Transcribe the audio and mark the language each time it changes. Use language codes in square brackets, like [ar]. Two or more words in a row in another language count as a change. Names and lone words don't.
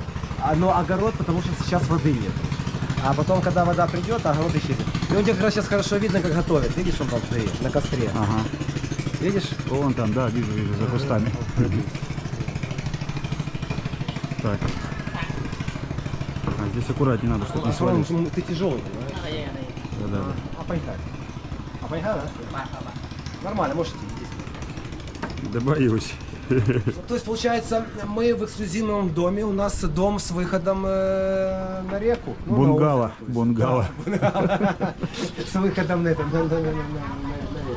[ru] Но огород, потому что сейчас воды нет. А потом, когда вода придет, огород исчезнет. И у тебя как раз сейчас хорошо видно, как готовят. Видишь, он там стоит, на костре. Ага. Видишь? Вон там, да, вижу, за кустами. Так. А здесь аккуратнее надо, чтобы не свалиться. Ты тяжелый, понимаешь? [km] អីយ៉ាងនេះ [ru] Да-да-да. А поехали. А поехали, да? [km] បាទបាទ [ru] Нормально, можете идти. Да боюсь. То есть, получается, мы в эксклюзивном доме, у нас дом с выходом на реку. Ну, на Бунгало, озеро, то есть. бунгало. С выходом на это, на реку.